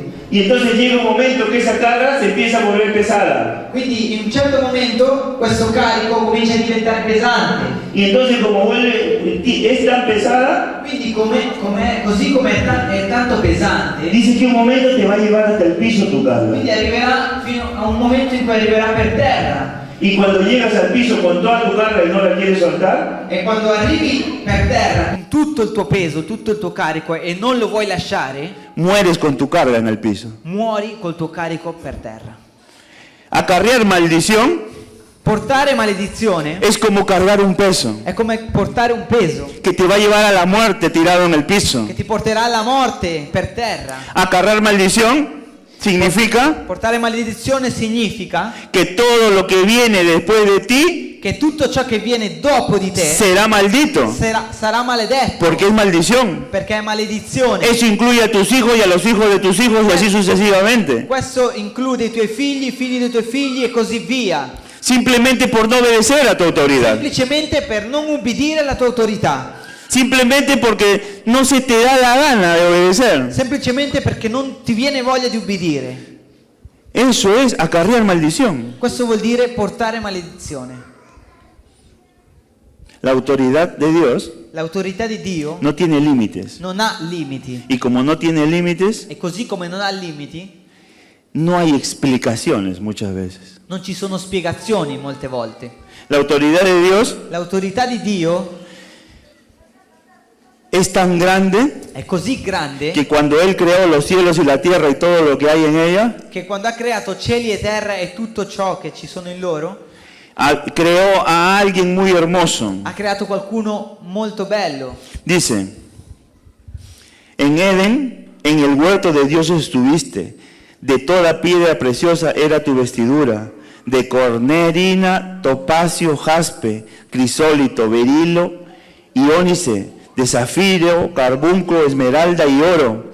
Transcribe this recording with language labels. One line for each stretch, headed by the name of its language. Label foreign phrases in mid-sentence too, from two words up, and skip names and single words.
Spanish: Y entonces llega un momento que esa carga se empieza a volver pesada.
Italian: Quindi in un certo momento questo carico comincia a diventare pesante.
Spanish: Y entonces como vuelve, es tan pesada,
Italian: Quindi così come è tanto pesante,
Spanish: dice que un momento te va a llevar hasta el piso tu carga.
Italian: quindi arriverà fino a un momento in cui arriverà per terra.
Spanish: Y cuando llegas al piso con toda tu carga y no la quieres soltar,
Italian: E quando arrivi per terra con tutto il tuo peso, tutto il tuo carico e non lo vuoi lasciare,
Spanish: mueres con tu carga en el piso.
Italian: muori col tuo carico per terra.
Spanish: Acarrear maldición
Italian: Portare maledizione
Spanish: es como cargar un peso
Italian: è come portare un peso
Spanish: que te va a llevar a la muerte tirado en el piso.
Italian: che ti porterà alla morte per terra.
Spanish: Acarrear maldición significa
Italian: Portare maledizione significa
Spanish: que todo lo que viene después de ti
Italian: che tutto ciò che viene dopo di te
Spanish: será maldito,
Italian: sarà maledetto,
Spanish: porque es maldición.
Italian: perché è maledizione.
Spanish: Eso incluye a tus hijos y a los hijos de tus hijos y así sucesivamente.
Italian: Questo include i tuoi figli, i figli dei tuoi figli e così via.
Spanish: Simplemente por no obedecer a tu autoridad.
Italian: Semplicemente per non ubbidire alla tua autorità.
Spanish: Simplemente porque no se te da la gana de obedecer.
Italian: Semplicemente perché non ti viene voglia di ubbidire.
Spanish: Eso es acarrear maldición.
Italian: Questo vuol dire portare maledizione.
Spanish: La autoridad de Dios
Italian: L'autorità di Dio
Spanish: no tiene límites.
Italian: non ha limiti.
Spanish: Y como no tiene límites,
Italian: E così come non ha limiti,
Spanish: no hay explicaciones muchas veces.
Italian: non ci sono spiegazioni molte volte.
Spanish: La autoridad de Dios
Italian: L'autorità di Dio
Spanish: es tan grande
Italian: è così grande
Spanish: que cuando Él creó los cielos y la tierra y todo lo que hay en ella,
Italian: che quando ha creato cieli e terra e tutto ciò che ci sono in loro,
Spanish: creó a alguien muy hermoso.
Italian: Ha creato qualcuno molto bello.
Spanish: Dice, en Edén, en el huerto de Dios estuviste, de toda piedra preciosa era tu vestidura, de cornerina, topacio, jaspe, crisólito, berilo y ónice, de zafiro, carbunco, esmeralda y oro.